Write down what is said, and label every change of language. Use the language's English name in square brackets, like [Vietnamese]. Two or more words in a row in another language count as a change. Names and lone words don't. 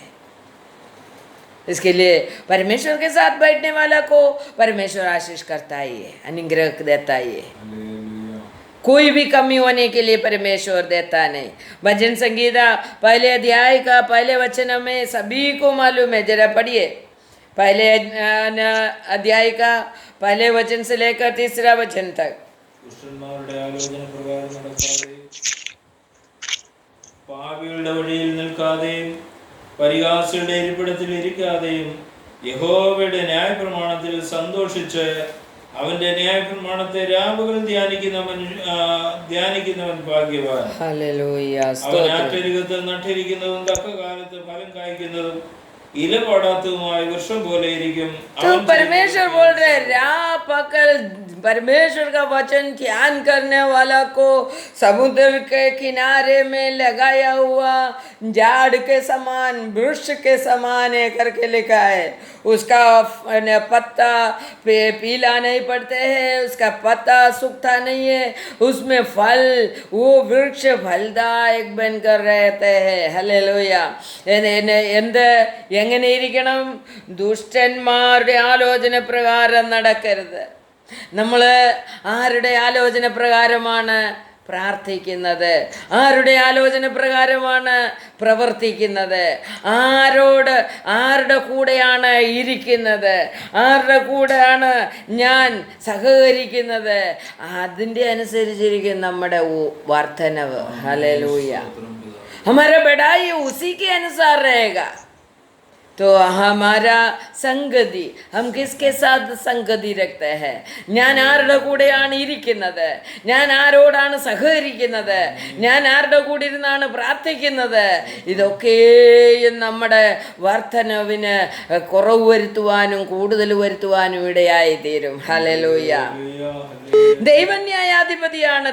[Hindi] इसके लिए परमेश्वर के साथ बैठने वाला को परमेश्वर आशीष करता ही है, अनुग्रह देता ही है। कोई भी कमी होने के लिए परमेश्वर देता नहीं। भजन संगीता पहले अध्याय का पहले वचन में सभी को मालूम है, जरा पढ़िए। पहले अध्याय का पहले वचन से लेकर तीसरा वचन तक। [Malayalam] ദുഷ്ടന്മാരുടെ ആലോചന പ്രകാരം നടക്കാതെ, പാപികളുടെ വഴിയിൽ നിൽക്കാതെയും പരിഹാസികളുടെ ഇരിപ്പിടത്തിൽ ഇരിക്കാതെയും യഹോവയുടെ ന്യായപ്രമാണത്തിൽ സന്തോഷിച്ച് അവന്റെ ന്യായപ്രമാണത്തെ രാവുകൾ ധ്യാനിക്കുന്നവൻ ഭാഗ്യവാൻ. അവൻ ആറ്റരികത്ത് നട്ടിരിക്കുന്നതും തക്ക കാലത്ത് ഫലം കായ്ക്കുന്നതും ഇല വാടാത്തതുമായ വൃക്ഷം പോലെ ഇരിക്കും. [Hindi] तो परमेश्वर बोल रहे राह पकड़ परमेश्वर का वचन ध्यान करने वाला को समुद्र के किनारे में लगाया हुआ झाड़ के समान, वृक्ष के समान है करके लिखा है। उसका पत्ता पीला नहीं पड़ते हैं, उसका पत्ता सूखता नहीं है, उसमें फल, वो वृक्ष फलदायक बनकर रहते हैं। हालेलुया. [Malayalam] എങ്ങനെ ഇരിക്കണം? ദുഷ്ടന്മാരുടെ ആലോചന പ്രകാരം നടക്കരുത്. നമ്മൾ ആരുടെ ആലോചന പ്രകാരമാണ് പ്രാർത്ഥിക്കുന്നത്? ആരുടെ ആലോചന പ്രകാരമാണ് പ്രവർത്തിക്കുന്നത്? ആരുടെ കൂടെയാണ് ഇരിക്കുന്നത്? ആരുടെ കൂടെയാണ് ഞാൻ സഹകരിക്കുന്നത്? അതിൻ്റെ അനുസരിച്ചിരിക്കും നമ്മുടെ വർധനവ്. ഹല്ലേലൂയ. [Hindi] हमारा बढ़ाई उसी के अनुसार रहेगा. तो हमारा संगति, हम किसके साथ संगति रखते हैं? [Malayalam] ഞാൻ ആരുടെ കൂടെയാണ് ഇരിക്കുന്നത്? ഞാൻ ആരോടാണ് സഹകരിക്കുന്നത്? ഞാൻ ആരുടെ കൂടെ ഇരുന്നാണ് പ്രാർത്ഥിക്കുന്നത്? ഇതൊക്കെയും നമ്മുടെ വർധനവിന് കുറവ് വരുത്തുവാനും കൂടുതൽ വരുത്തുവാനും ഇടയായി തീരും. ഹല്ലേലൂയ. ദൈവം ന്യായാധിപതിയാണ്.